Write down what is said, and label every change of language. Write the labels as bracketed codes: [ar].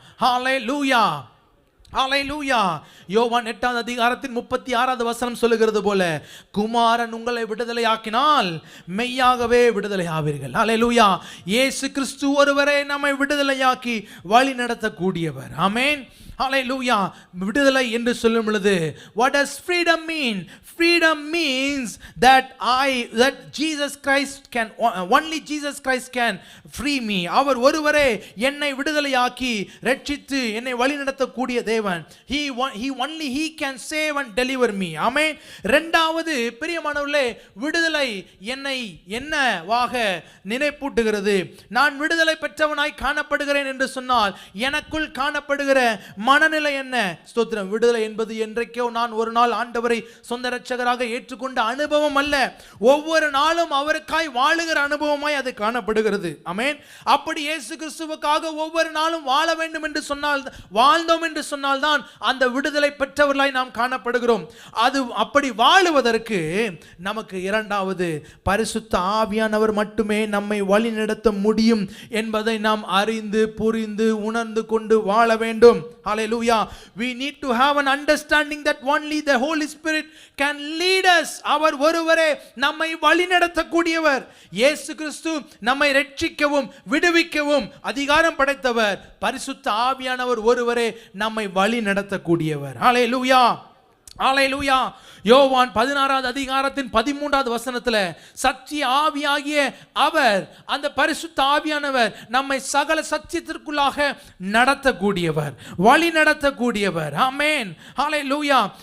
[ta] ஹல்லேலூயா, ஹல்லேலூயா. யோவான் 8வது அதிகாரத்தின் 36வது வசனம் சொல்லுகிறது போல, குமாரன் உங்களை விடுதலை ஆக்கினால் மெய்யாகவே விடுதலை ஆவீர்கள். ஹல்லேலூயா. இயேசு கிறிஸ்து ஒருவரே நம்மை விடுதலையாக்கி வழி நடத்தக்கூடியவர். ஆமென், ஹல்லேலூயா. விடுதலை என்று சொல்லும் பொழுது, [en] what does freedom mean? Freedom means that Jesus Christ can, only Jesus Christ can free me. [ta] அவர் ஒருவரே என்னை விடுதலையாக்கி ரட்சித்து என்னை வழிநடத்தக்கூடிய தேவன். [en] Only he can save and deliver me. [ta] ஆமென். இரண்டாவது, பிரியமானவர்களே, விடுதலை என்னை என்னவாக நினைப்பூட்டுகிறது? நான் விடுதலை பெற்றவனாய் காணப்படுகிறேன் என்று சொன்னால் எனக்குள் காணப்படுகிற மனநிலை என்ன? ஸ்தோத்திரம். விடுதலை என்பது என்றைக்கோ நான் ஒரு நாள் ஆண்டவரை சொந்த இரட்சகராக ஏற்றுக்கொண்ட அனுபவம் அல்ல, ஒவ்வொரு நாளும் அவருக்காய் வாழுகிற அனுபவமாய் அது காணப்படுகிறது. ஆமென். அப்படி இயேசு கிறிஸ்துவுக்காக ஒவ்வொரு நாளும் வாழ வேண்டும் என்று சொன்னால், வாழ்ந்தோம் என்று சொன்னால் தான் அந்த விடுதலை பெற்றவர்களாய் நாம் காணப்படுகிறோம். அது அப்படி வாழுவதற்கு நமக்கு இரண்டாவது பரிசுத்த ஆவியானவர் மட்டுமே நம்மை வழி நடத்த முடியும் என்பதை நாம் அறிந்து புரிந்து உணர்ந்து கொண்டு வாழ வேண்டும். [en] Hallelujah. We need to have an understanding that only the Holy Spirit can lead us. [ta] அவர் ஒருவரே நம்மை வழிநடத்தக்கூடியவர். இயேசு கிறிஸ்து நம்மை ரட்சிக்கவும் விடுவிக்கவும் அதிகாரம் படைத்தவர். பரிசுத்த ஆவியானவர் ஒருவரே நம்மை வழி நடத்தக்கூடியவர். ஹல்லேலூயா, ஹல்லேலூயா. யோவான் 16வது அதிகாரத்தின் 13வது வசனத்துல சத்திய ஆவியாகிய அவர், அந்த பரிசுத்த ஆவியானவர் நம்மை சகல சத்தியத்திற்குள்ளாக நடத்தக்கூடியவர், வழி நடத்தக்கூடியவர். ஆமென். ஹல்லேலூயா.